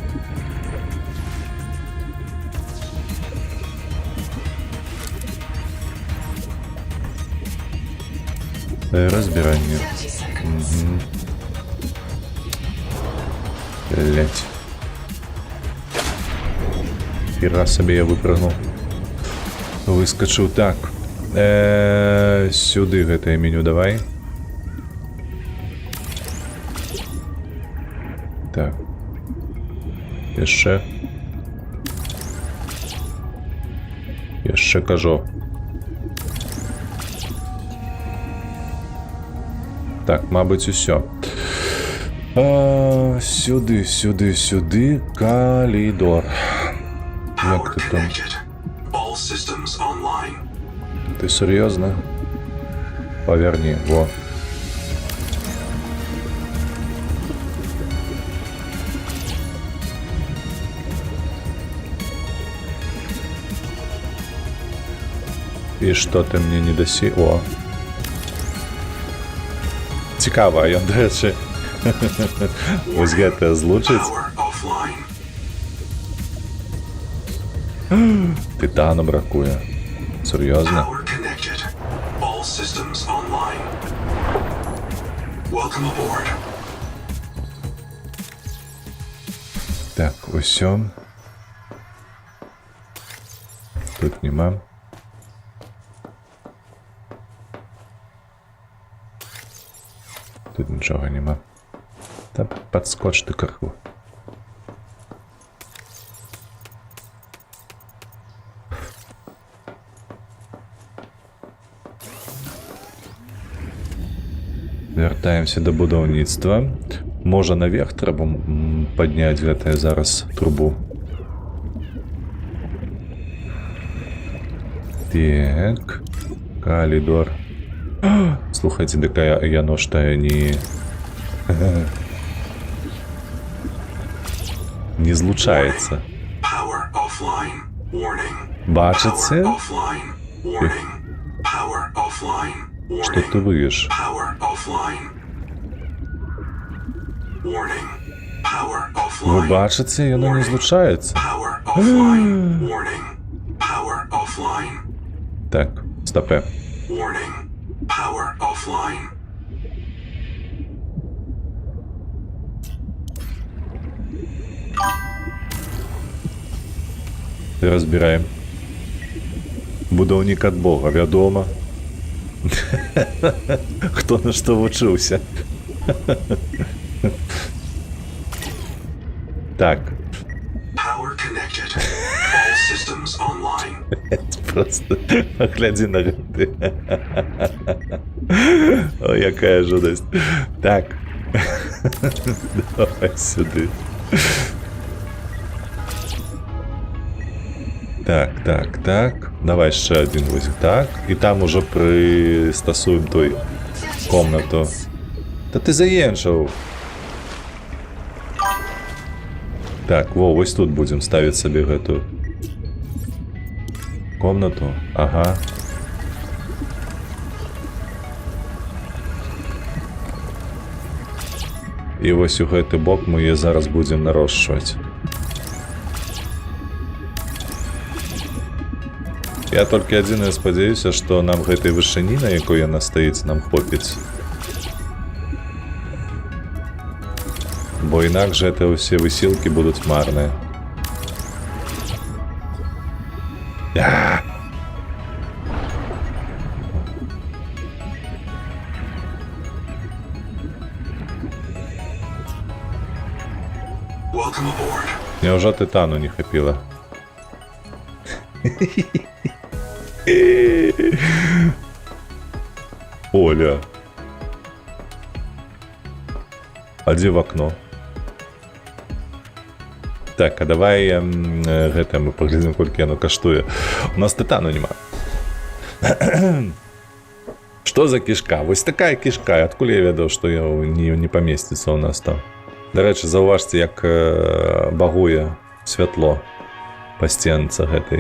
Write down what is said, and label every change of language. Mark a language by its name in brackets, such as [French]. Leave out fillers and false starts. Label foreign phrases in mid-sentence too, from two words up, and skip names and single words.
[Russian] Разбирание. [English] 30 seconds. [Russian] Блять. Хера себе я выпрыгнул. Выскочил так. Сюда гэтае меню давай. [Belarusian] Так. Яшчэ. Яшчэ кажу. Так, мабуть, усё. Сюды, коридор. [English] Power [Ukrainian] Як ти там? [English] connected. All systems online. [Ukrainian] Ти серйозно? Поверни, во. І що ти мені не дасі? О. Цікаво, а ён, до речі, ось [Belarusian] гэта злучить. [English] Power offline. [Ukrainian] Титану бракує. Серйозно? [English] Power connected. All systems online. Welcome aboard. [Ukrainian] Так, усьо. Тут нема. Тут нічого нема. Та підскоч ти краху. [Belarusian] Вяртаемся до будаўніцтва. Можа наверх трэба падняць гэтае зараз трубу. Так. Коридор. Слухайте, дык яно ж тая не... не злучаецца. [English] Power offline. Warning. [Belarusian] Бачыце? [English] Offline. Warning. Power offline. [Belarusian] Што ты выеш? [English] Power offline. Warning. Power [Belarusian] Вы [English] offline. [Belarusian] бачыце, яно не злучаецца. [English] Power offline. Warning. Power offline. [Belarusian] Так, стопе. [English] Warning. Power offline. [Belarusian] Разбираем. Будаўнік ад Бога, вядома. Хто на што вучыўся. Так. [English] Power connected. All systems online. [Belarusian] Просто глядзі на гэты. О, якая жудасць. Так. Давай сюды. Так. Давай яшчэ адзін вось так. І там ужо прыстасуем той комнату. Та ты заенчыў. Так, во, вось тут будзем ставіць сабе гэтую комнату. Ага. І вось у гэты бок мы яе зараз будзем нарошчваць. Я толькі адзінае спадзяюся, што нам гэтай вышыні, на якой яна стаіць, нам хопіць. Бо інакш гэта ўсе высілкі будуць марныя. [English] Welcome aboard. [Belarusian] Няўжо тытану не хапіла? Оля. А дзе в окно? Так, а давай гэта мы паглядзім, колькі яно каштуе. У нас тытану няма. Што за кішка? Вось такая кішка. Адкуль я ведаў, што не памесціцца ў нас там? Дарэчы, заўважце, як багуе святло па стенцы гэтай.